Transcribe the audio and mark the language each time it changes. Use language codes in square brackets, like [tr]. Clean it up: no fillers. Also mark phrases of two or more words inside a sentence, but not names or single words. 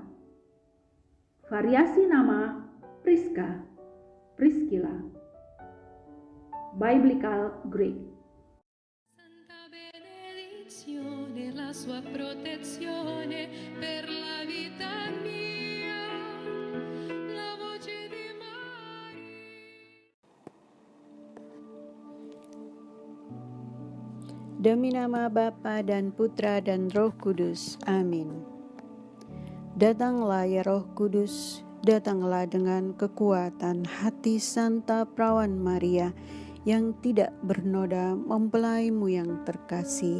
[id] Variasi nama Prisca, Priscilla, [en] Biblical Greek. [it] La sua protezione per la vita mia, la voce di Maria. [id] Demi nama Bapa dan Putra dan Roh Kudus. Amin. Datanglah ya Roh Kudus, datanglah dengan kekuatan hati Santa Perawan Maria yang tidak bernoda mempelaimu yang terkasih.